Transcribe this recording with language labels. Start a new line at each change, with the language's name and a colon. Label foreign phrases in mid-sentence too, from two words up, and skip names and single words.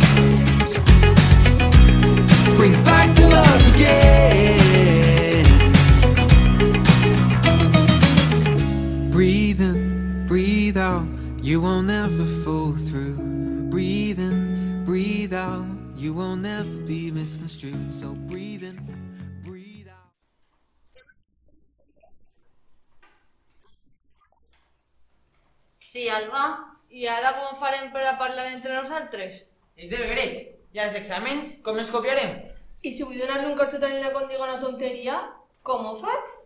English: Bring back the love again. Breathe in, breathe out. You won't ever fall through. Breathe in, breathe out. You won't ever be misconstrued. So breathe in, breathe out.
Catalan: Sí, Alba. I ara com farem per a parlar entre nosaltres? Els deberes i els exàmens, com els copiarem? I si vull donar-li un carxot a la nena quan diga una tonteria, com ho faig?